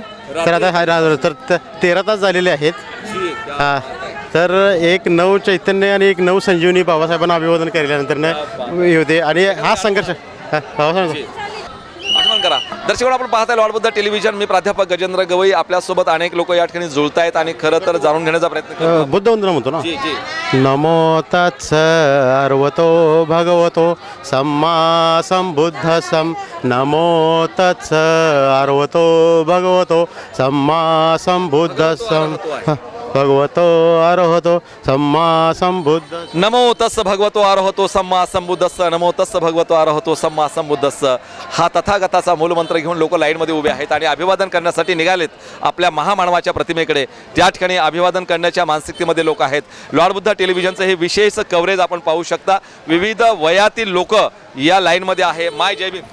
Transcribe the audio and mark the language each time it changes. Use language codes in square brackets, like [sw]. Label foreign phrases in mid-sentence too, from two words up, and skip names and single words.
[mr] तर आता तर 13 तास झालेले आहेत. हां, तर एक नव चैतन्य आणि एक नव संजीवनी बाबासाहेबांना अभिवादन केल्यानंतर होते. आणि हा संघर्ष बाबासाहेब आठवण करा. दर्शक, आपण पाहताय लॉर्ड बुद्धा टेलिव्हिजन. मी प्राध्यापक गजेंद्र गवई. आपल्यासोबत अनेक लोक या ठिकाणी जुळतायत आणि खरं तर जाणून घेण्याचा प्रयत्न करतात. बुद्धवंदना म्हणतो ना. जी जी. [pi] नमो तत्स अर्वतो भगवतो सम्मा संबुद्धसं. नमो तत्स अर्वतो भगवतो सम्मा संबुद्धसं. भगवतो अरहतो सम्मा संबुद्ध. नमो तस्स भगवतो अरहतो सम्मा संबुद्धस्स. नमो तस्स भगवतो अरहतो सम्मा संबुद्धस्स. [mr] हा तथागताचा मूलमंत्र घेऊन लोक लाईनमध्ये उभे आहेत आणि अभिवादन करण्यासाठी निघालेत आपल्या महामानवाच्या प्रतिमेकडे. त्या ठिकाणी अभिवादन करण्याच्या मानसिकतेमध्ये लोक आहेत. लॉर्ड बुद्धा टेलिव्हिजनचं हे विशेष कव्हरेज आपण पाहू शकता. विविध वयातील लोक या लाईनमध्ये आहे. माय जय भीम.